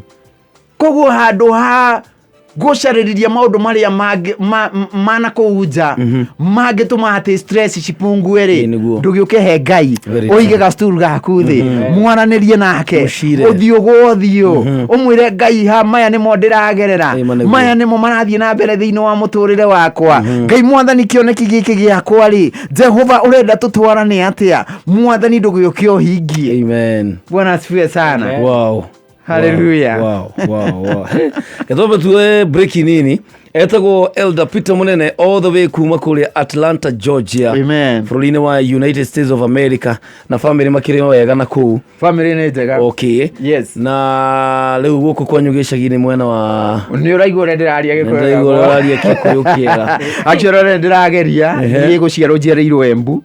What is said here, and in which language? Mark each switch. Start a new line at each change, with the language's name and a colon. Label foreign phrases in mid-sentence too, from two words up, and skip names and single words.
Kikuyu: Koguo handũ ha gũcarĩrĩria maũndũ marĩa mana kũunja mangĩtũma atĩ stress cipungue rĩ ndũgĩũke he Ngai ũige gastool gaku thĩ mwaranĩrie nake ũthiũ gwa ũthiũ ũmwĩre Ngai ha maya nĩmo ndĩragerera, maya nĩmo marathiĩ na mbere thĩinĩ wa mũtũrĩre wakwa. Ngai Mwathani kĩoneki gĩkĩ gĩakwa rĩ Jehova ũrenda tũtwarane atĩa? Mwathani ndũgĩũke ũhingie. Amen.
Swahili: Bwana asifiwe sana. Wow. Hallelujah.
Kikuyu: Wow. Ketobe tuwe breaki nini etagwo Elder Peter Munene
English: all the way
Kikuyu: kuma kũrĩa Atlanta, Georgia. Amen. Bũrũri-inĩ wa United States of America na family makĩrĩ wega na kũu. Family nĩ njega. Okay. Yes. Na rĩu gũkũ kwanyu gĩcagi-inĩ mwena wa nĩ ũraigua ũrĩa ndĩraria Gĩkũyũ kĩega. Actually ũrĩa ndĩrageria nĩ gũciarwo njiarĩirwo Embu.